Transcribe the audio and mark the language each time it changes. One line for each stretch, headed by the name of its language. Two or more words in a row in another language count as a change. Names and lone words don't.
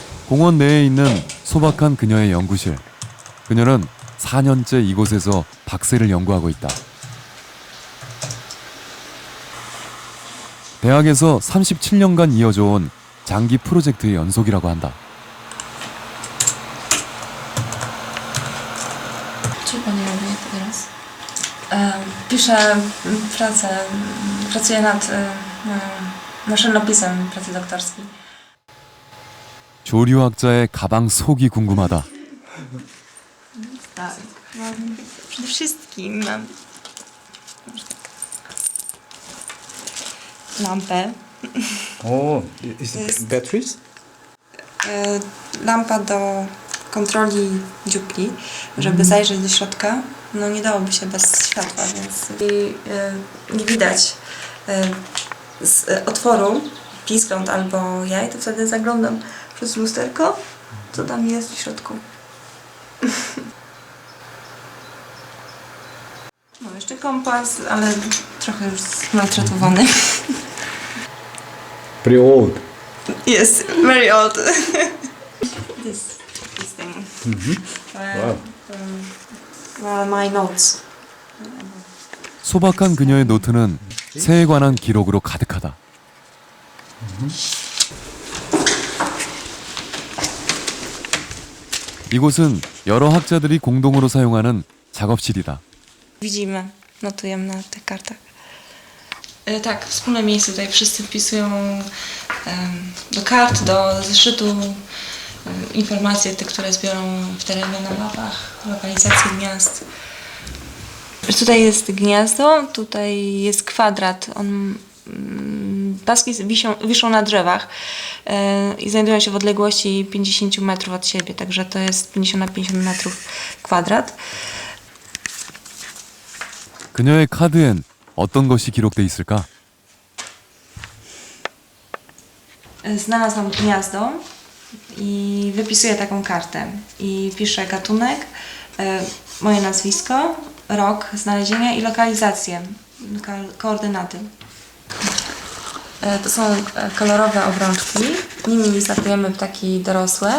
Korean: 공원 내에 있는 소박한 그녀의 연구실. 그녀는 4년째 이곳에서 박새를 연구하고 있다. 대학에서 37년간 이어져 온 장기 프로젝트의 연속이라고 한다.
Polish: Co pani robi teraz? Piszę pracę, pracuję nad maszynopisem pracy doktorskiej.
Korean: 조류학자의 가방 속이 궁금하다.
Polish: Tak, przede wszystkim mam lampę.
English: Oh, is it batteries?
Polish: Lampa do kontroli dziupli, żeby zajrzeć do środka. No nie dałoby się bez światła, więc nie widać z otworu piskląt albo jaj, to wtedy zaglądam przez lusterko, co tam jest w środku. No jeszcze kompas, ale trochę już zmaltretowany.
English: Pretty old. Yes, very old. this thing. Wow. Well, my notes.
Korean: 소박한 그녀의 노트는 새에 관한 기록으로 가득하다. 이곳은 여러 학자들이 공동으로 사용하는 작업실이다.
Polish: Widzimy, notujemy na tych kartach. Tak, wspólne miejsce. Tutaj wszyscy wpisują do kart, do zeszytu informacje, te, które zbiorą w terenie na mapach, lokalizacje gniazd. Tutaj jest gniazdo, tutaj jest kwadrat. Paski wiszą na drzewach i znajdują się w odległości 50 metrów od siebie, także to jest 50 na 50 metrów kwadrat. 그녀의 카드엔 어떤 것이 기록돼 있을까? Znalazłam gniazdo i wypisuję taką kartę i piszę gatunek, moje nazwisko, rok znalezienia i lokalizację, koordynaty. To są kolorowe obrączki, nimi startujemy ptaki dorosłe.